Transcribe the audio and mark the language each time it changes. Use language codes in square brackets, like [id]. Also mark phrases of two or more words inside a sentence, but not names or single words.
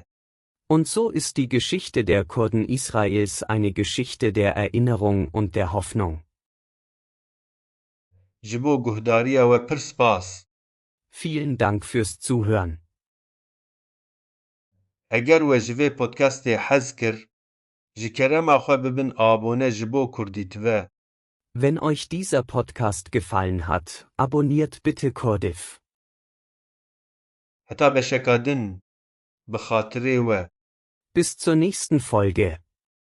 [de] Und so ist die Geschichte der Kurden Israels eine Geschichte der Erinnerung und der Hoffnung. [ku] Ji bo guhdariya we pir spas. [de] Vielen Dank fürs Zuhören. [ku] Eger we ji vê podcastê hez kir, ji kerema xwe bibin abone ji bo Kurdî tive. [de] Wenn euch dieser Podcast gefallen hat, abonniert bitte Kurdiv. [ku] Heta beşeka din, bi xatirê we. [de] Bis zur nächsten Folge.